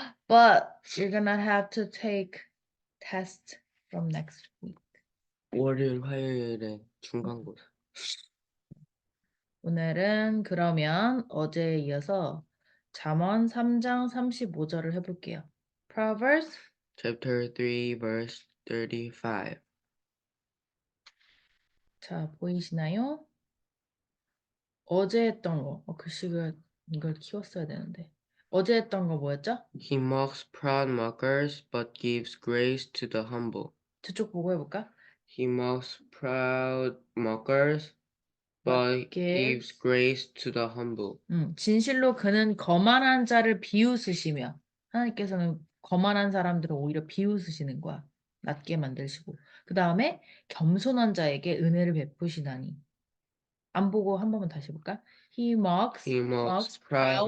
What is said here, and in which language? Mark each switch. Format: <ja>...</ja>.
<en>But you're gonna have to take test from next week.</en> <ko>월요일 화요일에 중간고사. 오늘은 그러면 어제에 이어서 잠언 3장 35절을 해볼게요.</ko> <en>Proverbs. Chapter 3 verse 35.</en> <ko>자, 보이시나요? 어제 했던 거. 글씨가 이걸 키웠어야 되는데. 어제 했던 거 뭐였죠?</ko> <en>He mocks proud mockers but gives grace to the humble.</en> <ko>저쪽 보고 해볼까?</ko> <en>He mocks proud mockers but gives grace to the humble.</en> <ko>진실로 그는 거만한 자를 비웃으시며 하나님께서는 거만한 사람들을 오히려 비웃으시는 거야. 낮게 만드시고. 그 다음에 겸손한 자에게 은혜를 베푸시나니. 안 보고 한 번만 다시 볼까?</ko> <en>He mocks He mocks proud</en>